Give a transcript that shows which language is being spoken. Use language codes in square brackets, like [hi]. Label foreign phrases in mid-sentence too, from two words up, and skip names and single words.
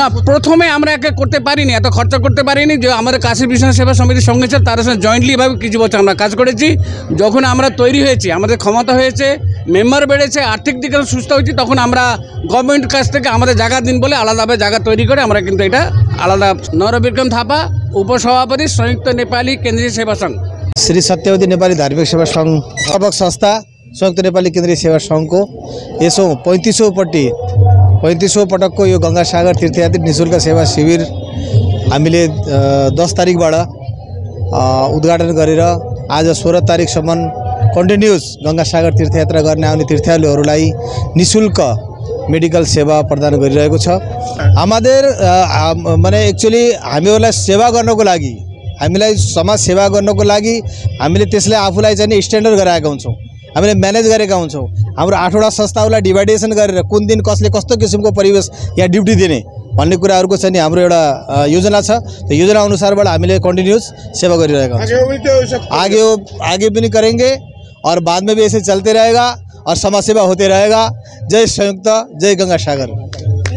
[bn] না, প্রথমে আমরা একে করতে পারিনি, এত খরচা করতে পারিনি, যে আমাদের কাশী বিশ্বনাথ সেবা সমিতির সঙ্গে ছিল, তার সঙ্গে জয়েন্টলিভাবে কিছু বছর আমরা কাজ করেছি। যখন আমরা তৈরি হয়েছি, আমাদের ক্ষমতা হয়েছে, মেম্বার বেড়েছে, আর্থিক দিকে সুস্থ হয়েছি, তখন আমরা গভর্নমেন্টের কাছ থেকে আমাদের জায়গা দিন বলে আলাদাভাবে জায়গা তৈরি করে আমরা কিন্তু এটা আলাদা। নরবিক্রম থাপা, উপসভাপতি, [ne] संयुक्त नेपाली केन्द्रीय सेवा संघ। श्री सत्यवती नेपाली धार्मिक सेवा संघ प्रवक संस्था संयुक्त नेपाली केन्द्रीय सेवा सङ्घको यसो 35औँ पटकको यो गङ्गासागर तीर्थयात्री निःशुल्क सेवा शिविर हामीले 10 तारिकबाट उद्घाटन गरेर आज 16 तारिकसम्म कन्टिन्युस गङ्गासागर तीर्थयात्रा गर्ने आउने तीर्थयात्रीहरूलाई निःशुल्क मेडिकल सेवा प्रदान गरिरहेको छ। [bn] আমাদের মানে [ne] एक्चुअली हामीहरूलाई सेवा गर्नको लागि, हामीलाई समाज सेवा गर्नको लागि हामीले त्यसलाई आफूलाई चाहिँ स्ट्यान्डर्ड गराएका हुन्छौँ, हामीले म्यानेज गरेका हुन्छौँ। हाम्रो 8वटा संस्थाहरूलाई डिभाइडेसन गरेर कुन दिन कसले कस्तो किसिमको परिवेश यहाँ ड्युटी दिने भन्ने कुराहरूको चाहिँ नि हाम्रो एउटा योजना छ। त्यो योजना अनुसारबाट हामीले कन्टिन्युस सेवा गरिरहेका हुन्छौँ। [hi] आगे पनि करेंगे और बाद में भी ऐसे चलते रहेगा और समाज सेवा होते रहेगा। जय संयुक्त, जय गंगा सागर।